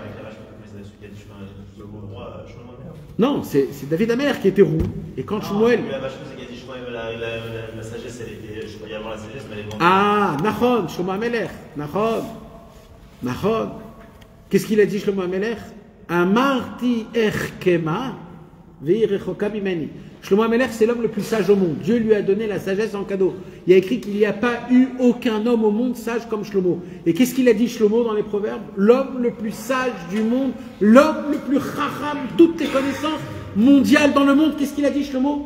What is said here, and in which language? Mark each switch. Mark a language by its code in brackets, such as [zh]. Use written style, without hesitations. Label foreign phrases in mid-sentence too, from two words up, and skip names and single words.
[fr] Non, c'est David Ameller qui était roux. Et quand Shmuel... La sagesse, elle était. Je croyais avoir la sagesse, mais elle est vendue. Ah, Nachon, Shlomo Ameler. Nachon. Qu'est-ce qu'il a dit, Shlomo Ameler? [he] אמרתי אחכמה והיא רחוקה ממני. [fr] Shlomo Ameler, c'est l'homme le plus sage au monde. Dieu lui a donné la sagesse en cadeau. Il a écrit qu'il n'y a pas eu aucun homme au monde sage comme Shlomo. Et qu'est-ce qu'il a dit, Shlomo, dans les proverbes? L'homme le plus sage du monde, l'homme le plus chacham, toutes les connaissances mondiales dans le monde. Qu'est-ce qu'il a dit, Shlomo?